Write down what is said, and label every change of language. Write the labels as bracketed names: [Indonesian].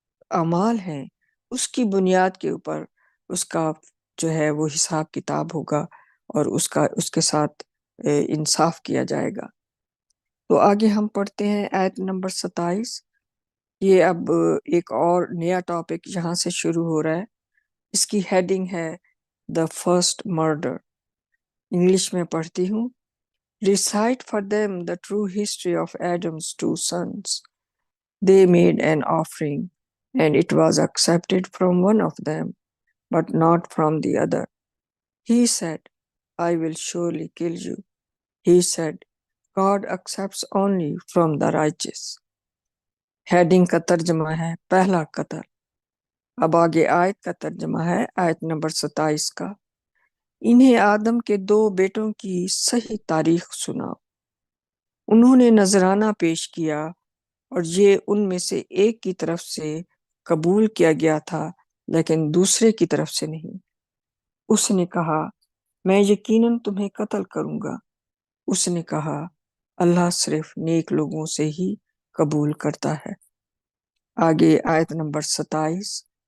[Urdu] اعمال ہیں اس کی بنیاد کے اوپر اس کا جو ہے وہ حساب کتاب ہوگا، اور اس کے ساتھ انصاف کیا جائے گا۔ تو آگے ہم پڑھتے ہیں آیت نمبر 27۔ یہ اب ایک اور نیا ٹاپک یہاں سے شروع ہو رہا ہے، اس کی ہیڈنگ ہے دا فرسٹ مرڈر۔ انگلش میں پڑھتی ہوں۔ [English] Recite for them the true history of Adam's two sons. They made an offering, and it was accepted from one of them, but not from the other. He said, I will surely kill you. He said, God accepts only from the righteous. [Urdu] Heading کا ترجمہ ہے پہلا قتل۔ اب آگے آیت کا ترجمہ ہے آیت نمبر 27 کا۔ انہیں آدم کے دو بیٹوں کی صحیح تاریخ سناؤ۔ انہوں نے نذرانہ پیش کیا، اور یہ ان میں سے ایک کی طرف سے قبول کیا گیا تھا، لیکن دوسرے کی طرف سے نہیں۔ اس نے کہا، میں یقیناً تمہیں قتل کروں گا۔ اس نے کہا، اللہ صرف نیک لوگوں سے ہی قبول کرتا ہے۔ آگے آیت نمبر 27۔